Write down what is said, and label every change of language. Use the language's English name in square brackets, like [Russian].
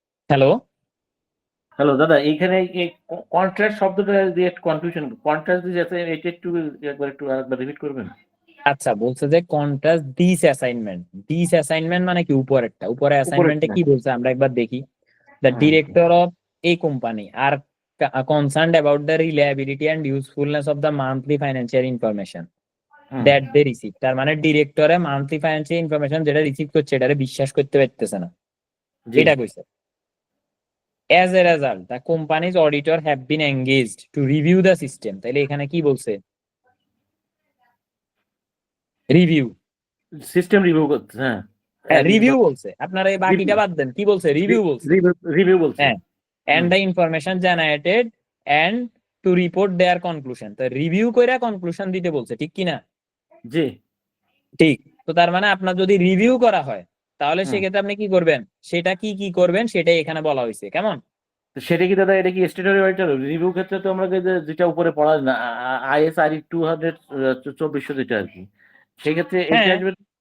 [Bangla] Hello hello দাদা, এইখানে contract শব্দটা দিয়ে একটু কনফিউশন, কন্ট্রাক্ট দিয়ে যাতে এটা একটু আরেকবার রিপিট করবেন। আচ্ছা, বলছে যে [English] contrast this assignment, [Bangla] this assignment মানে কি, উপরেরটা, উপরে অ্যাসাইনমেন্টে কি বলছে আমরা একবার দেখি। [English] The director of a company are concerned about the reliability and usefulness of the monthly financial information that they receive। [Bangla] তার মানে ডিরেক্টরে মান্থলি ফাইন্যান্সিয়াল ইনফরমেশন যেটা রিসিভ করছে এটারে বিশ্বাস করতে পারতেছে না, এটা কইছে। [English] As a result, the company's auditor have been engaged to review the system। [Bangla] তাহলে এখানে কি বলছে? রিভিউ, সিস্টেম রিভিউ করতে, হ্যাঁ রিভিউ বলছে। আপনারা এই বাকিটা বাদ দেন, কি বলছে? রিভিউ বলছে। রিভিউ বলছে, [English] হ্যাঁ, and the information generated and to report their conclusion। [Bangla] তো রিভিউ কইরা কনক্লুশন দিতে বলছে, ঠিক কি না? জি ঠিক। তো তার মানে আপনার যদি রিভিউ করা হয় তাহলে সেক্ষেত্রে আপনি কি করবেন, সেটা কি কি করবেন সেটাই এখানে বলা হয়েছে, কেমন? সেটা কি দাদা, এটা কি স্ট্যাটুটরি অডিটর রিভিউ ক্ষেত্রে তো আমরা যেটা উপরে পড়া না, ISRE 200/2400 যেটা আর কি, সেই ক্ষেত্রে এটা আসবে।